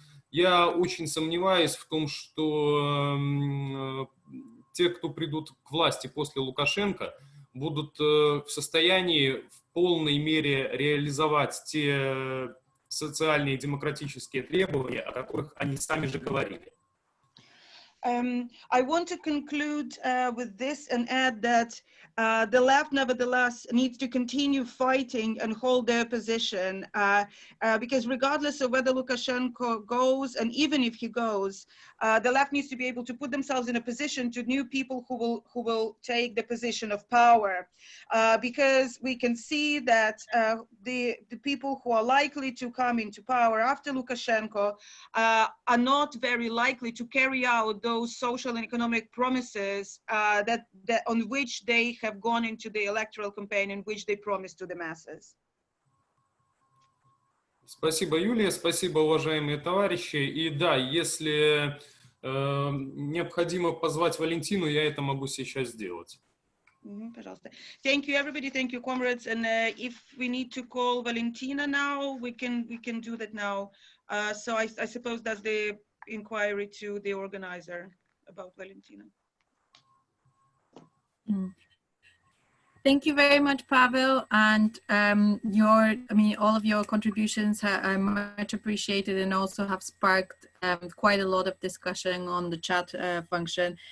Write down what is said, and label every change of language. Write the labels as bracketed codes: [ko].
[ru] я очень сомневаюсь в том, что те, кто придут к власти после Лукашенко, будут в состоянии в полной мере реализовать те социальные и демократические требования, о которых они сами же говорили. [en] I want to conclude with this and add that the left, nevertheless, needs to continue fighting and hold their position because regardless of whether Lukashenko goes, and even if he goes, the left needs to be able to put themselves in a position to new people who will take the position of power, because we can see that the people who are likely to come into power after Lukashenko are not very likely to carry out those social and economic promises that on which they have gone into the electoral campaign and which they promised to the masses. [ru] Спасибо, Юлия, спасибо, уважаемые товарищи. И да, если необходимо позвать Валентину, я это могу сейчас сделать. Пожалуйста. [en] Thank you, everybody. Thank you, comrades. And if we need to call Valentina now, we can do that now. So I suppose that's the inquiry to the organizer about Valentina. Thank you very much, Pavel, and all of your contributions are much appreciated and also have sparked quite a lot of discussion on the chat function.